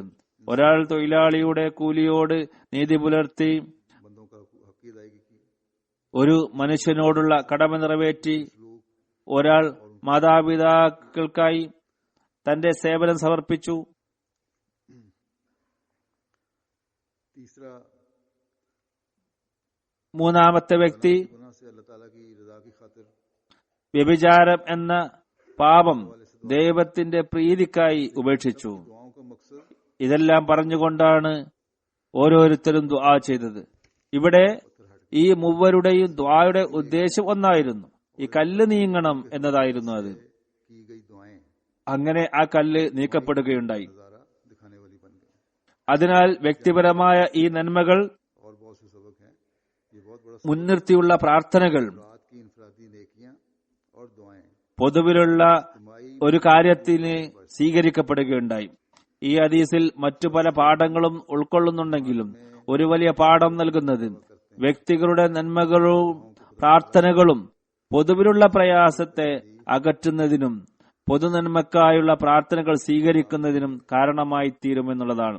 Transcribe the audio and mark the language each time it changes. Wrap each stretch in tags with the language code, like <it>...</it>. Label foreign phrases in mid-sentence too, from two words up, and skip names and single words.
<ml>ഒരാൾ തൊഴിലാളിയുടെ കൂലിയോട് നീതി പുലർത്തി, ഒരു മനുഷ്യനോടുള്ള കടമ നിറവേറ്റി, ഒരാൾ മാതാപിതാക്കൾക്കായി തന്റെ സേവനം സമർപ്പിച്ചു, മൂന്നാമത്തെ വ്യക്തി</ml> <ur>गुनाह से अल्लाह ताला की रजा की खातिर</ur> <ml>വ്യഭിചാരം എന്ന പാപം ദൈവത്തിന്റെ പ്രീതിക്കായി ഉപേക്ഷിച്ചു.</ml> <ur>दुआओं का मकसद</ur> <ml>ഇതെല്ലാം പറഞ്ഞുകൊണ്ടാണ് ഓരോരുത്തരും ദുആ ചെയ്തത്. ഇവിടെ ഈ മൂവരുടെയും ദുആയുടെ ഉദ്ദേശം ഒന്നായിരുന്നു. ഈ കല്ല് നീങ്ങണം എന്നതായിരുന്നു അത്.</ml> <ur>की गई दुआएं</ur> <ml>അങ്ങനെ ആ കല്ല് നീക്കപ്പെടുകയുണ്ടായി.</ml> <ur>नजारा दिखाने वाली बन गई</ur> <ml>അതിനാൽ വ്യക്തിപരമായ ഈ നന്മകൾ</ml> <ur>और बहुत से सबक हैं. ये बहुत बड़ा</ur> <ml>മുൻനിർത്തിയുള്ള പ്രാർത്ഥനകൾ</ml> <ur>रात की इनफरादी नेकियां और दुआएं</ur> <ml>പൊതുവിലുള്ള ഒരു കാര്യത്തിന് സ്വീകരിക്കപ്പെടുകയുണ്ടായി. ഈ ഹദീസിൽ മറ്റു പല പാഠങ്ങളും ഉൾക്കൊള്ളുന്നുണ്ടെങ്കിലും ഒരു വലിയ പാഠം നൽകുന്നത് വ്യക്തികളുടെ നന്മകളും പ്രാർത്ഥനകളും പൊതുവിലുള്ള പ്രയാസത്തെ അകറ്റുന്നതിനും പൊതുനന്മക്കായുള്ള പ്രാർത്ഥനകൾ സ്വീകരിക്കുന്നതിനും കാരണമായി തീരുമെന്നുള്ളതാണ്.</ml>